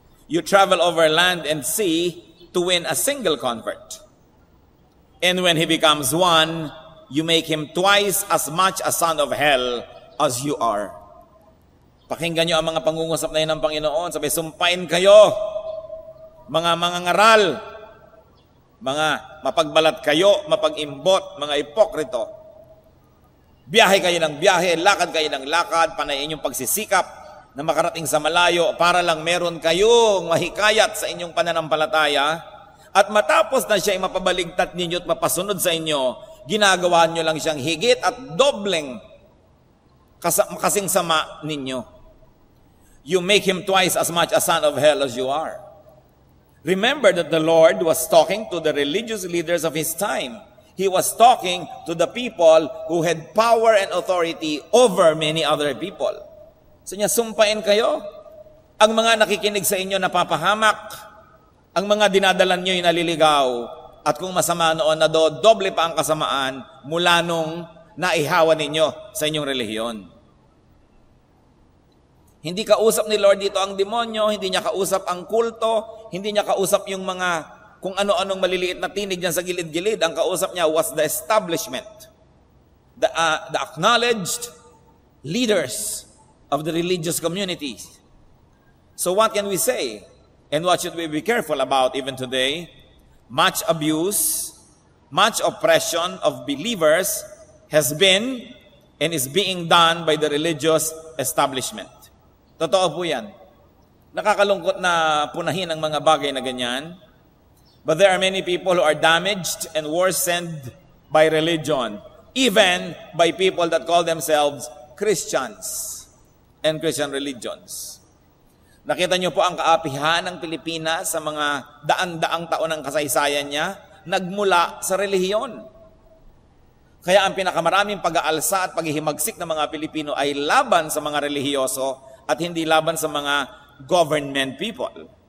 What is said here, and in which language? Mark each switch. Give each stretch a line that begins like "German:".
English: You travel over land and sea to win a single convert. And when he becomes one, you make him twice as much a son of hell as you are.
Filipino: Pakinggan nyo ang mga pangungusap na yun ng Panginoon. Sabi, sumpain kayo, mga mangangaral, mga mapagbalat kayo, mapag-imbot, mga hipokrito. Biyahe kayo ng biyahe, lakad kayo ng lakad, panayin yung pagsisikap na makarating sa malayo para lang meron kayong mahikayat sa inyong pananampalataya, at matapos na siya ay mapabaligtat ninyo at mapasunod sa inyo, ginagawa nyo lang siyang higit at dobleng kasing sama ninyo.
English: You make him twice as much a son of hell as you are. Remember that the Lord was talking to the religious leaders of his time. He was talking to the people who had power and authority over many other people.
Filipino: So niya, sumpain kayo. Ang mga nakikinig sa inyo napapahamak. Ang mga dinadalan nyo ay naliligaw. At kung masama noon, doble pa ang kasamaan mula nung naihawa ninyo sa inyong relihiyon. Hindi kausap ni Lord dito ang demonyo, hindi niya kausap ang kulto, hindi niya kausap yung mga kung ano-anong maliliit na tinig dyan sa gilid-gilid. Ang kausap niya
English: was the establishment, the acknowledged leaders of the religious communities. So what can we say? And what should we be careful about even today? Much abuse, much oppression of believers has been and is being done by the religious establishment.
Filipino: Totoo po yan. Nakakalungkot na punahin ang mga bagay na ganyan.
English: But there are many people who are damaged and worsened by religion, even by people that call themselves Christians and Christian religions.
Filipino: Nakita niyo po ang kaapihan ng Pilipinas sa mga daan-daang taon ng kasaysayan niya, nagmula sa relihiyon. Kaya ang pinakamaraming pag-aalsa at paghihimagsik ng mga Pilipino ay laban sa mga relihiyoso at hindi laban sa mga government people.